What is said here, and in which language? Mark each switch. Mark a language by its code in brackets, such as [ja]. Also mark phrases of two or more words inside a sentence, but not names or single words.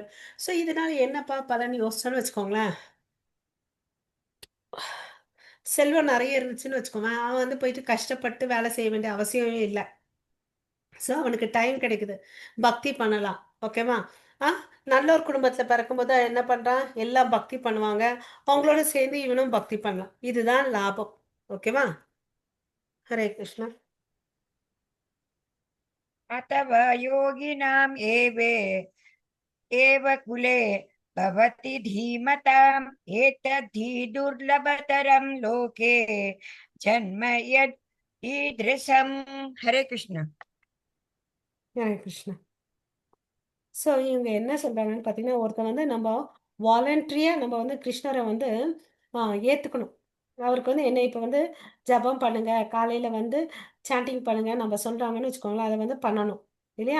[ta] ஸோ இதனால என்னப்பா பலன் யோசிச்சோன்னு வச்சுக்கோங்களேன், செல்வம் நிறைய இருந்துச்சுன்னு வச்சுக்கோங்க, அவன் வந்து போயிட்டு கஷ்டப்பட்டு வேலை செய்ய வேண்டிய அவசியமே இல்லை. ஸோ அவனுக்கு டைம் கிடைக்குது, பக்தி பண்ணலாம். ஓகேவா. ஆ நல்ல ஒரு குடும்பத்துல பிறக்கும்போது என்ன பண்றான், எல்லாம் பக்தி பண்ணுவாங்க, அவங்களோட சேர்ந்து இவனும் பக்தி பண்ணலாம். இதுதான் லாபம். ஓகேவா. ஹரே கிருஷ்ணா. [sa] अथवा योगिनाम् एव कुले भवति धीमताम् एतद्धि दुर्लभतरं लोके जन्म यद् ईदृशम्. हरे कृष्ण. [ta] ஹரே கிருஷ்ணா. ஸோ இவங்க என்ன சொல்றாங்கன்னு பார்த்தீங்கன்னா, ஒருத்தன் வந்து நம்ம வாலண்டரியா நம்ம வந்து கிருஷ்ணரை வந்து ஏற்றுக்கணும். அவருக்கு வந்து என்ன இப்போ வந்து ஜபம் பண்ணுங்க, காலையில் வந்து சாண்டிங் பண்ணுங்க நம்ம சொல்கிறாங்கன்னு வச்சுக்கோங்களேன், அதை வந்து பண்ணணும் இல்லையா.